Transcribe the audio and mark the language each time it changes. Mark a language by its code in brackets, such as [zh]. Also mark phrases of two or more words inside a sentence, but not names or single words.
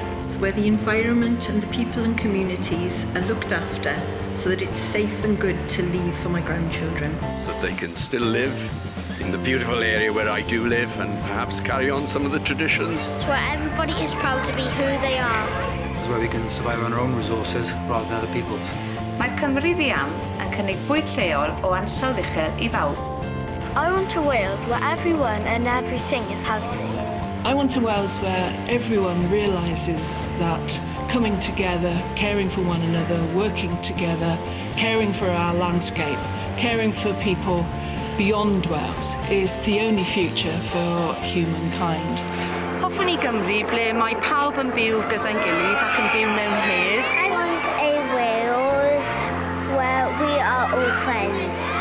[en] Where the environment and the people and communities are looked after so that it's safe and good to leave for my grandchildren. That they can still live in the beautiful area where I do live and perhaps carry on some of the traditions. It's where everybody is proud to be who they are. It's where we can survive on our own resources rather than other people's. [cy] Mae'r Cymru Fiam yn cynnig bwyd lleol o ansawdd uchel I bawb. [en] I want a Wales where everyone and everything is healthy. I want a Wales where everyone realises that coming together, caring for one another, working together, caring for our landscape, caring for people beyond Wales is the only future for humankind. [cy] Hoffwn I Gymru ble mae pawb yn byw gyda'n gilydd ac yn byw mewn hedd. [en] I want a Wales where we are all friends.